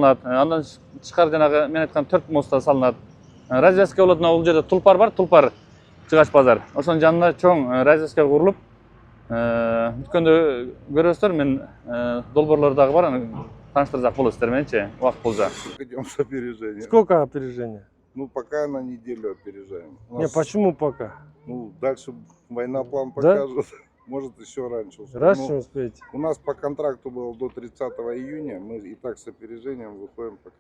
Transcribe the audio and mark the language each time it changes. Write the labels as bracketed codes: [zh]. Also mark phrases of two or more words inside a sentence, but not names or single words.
[ky] Андан тышкары жанагы мен айткан 4 мост салынат. развязка болот, бул жерде тулпар бар, тулпар чыгач базар. Ошонун жанында чоң развязка курулуп, бүткөндө көрөсүздөр, мен долбоорлор дагы бар, аны тааныштырсак болот сиздер мененчи, убакыт болсо. [ru] Идем с опережением. Сколько опережения? Ну, пока на неделю опережаем. У Не, нас, почему пока? Ну, дальше война план Да? покажет. Может, еще раньше. Раньше Ну, успеете. у нас по контракту было до 30 июня. Мы и так с опережением выходим пока.